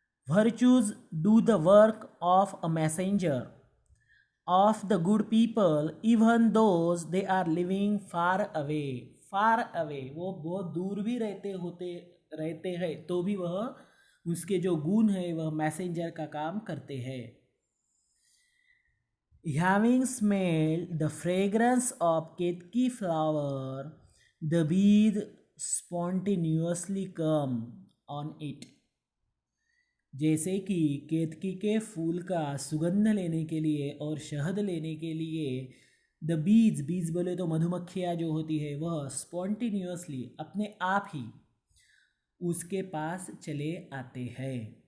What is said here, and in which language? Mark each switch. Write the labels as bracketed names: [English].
[English] Virtues do the work of a messenger of the good people even those they are living far away. Far away, [Hindi] वो बहुत दूर भी रहते हैं तो भी वह उसके जो गुण है वह मैसेंजर का काम करते हैं। [English] Having smelled the fragrance of ketaki flower, the bees spontaneously come on it। [Hindi] जैसे कि केतकी के फूल का सुगंध लेने के लिए और शहद लेने के लिए [English] the bees [Hindi] बोले तो मधुमक्खियाँ जो होती है वह स्पॉन्टेनियसली अपने आप ही उसके पास चले आते हैं।